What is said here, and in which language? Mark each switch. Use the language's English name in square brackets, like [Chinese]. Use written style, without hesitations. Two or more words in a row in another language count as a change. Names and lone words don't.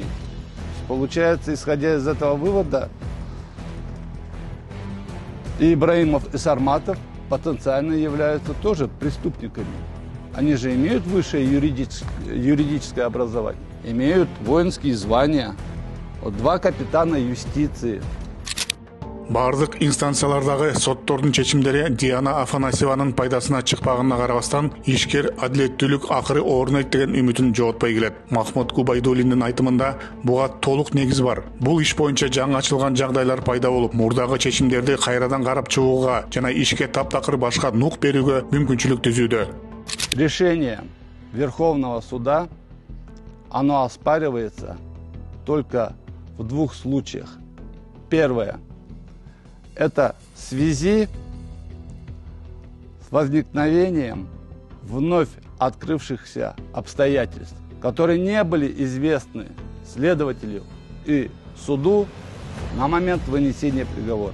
[Russian] Получается, исходя из этого вывода, и Ибраимов, и Сарматов потенциально являются тоже преступниками. Они же имеют высшее юридическое образование, имеют воинские звания. Вот 2 капитана юстиции. [Kyrgyz] Бардык инстанциялардагы соттордун чечимдери Диана Афанасьеванын пайдасына чыкпаганына карабастан, ишкер адилеттүүлүк акыры орнойт деген үмүтүн жоготпой келет. Махмут Губайдуллиндин айтымында буга толук негиз бар. Бул иш боюнча жаңы ачылган жагдайлар пайда болуп, мурдагы чечимдерди кайрадан карап чыгууга жана ишке таптакыр башка нук берүүгө мүмкүнчүлүк түзүүдө. [Russian] Решение Верховного суда, оно оспаривается только в 2 случаях. Первое. Это в связи с возникновением вновь открывшихся обстоятельств, которые не были известны следователю и суду на момент вынесения приговора.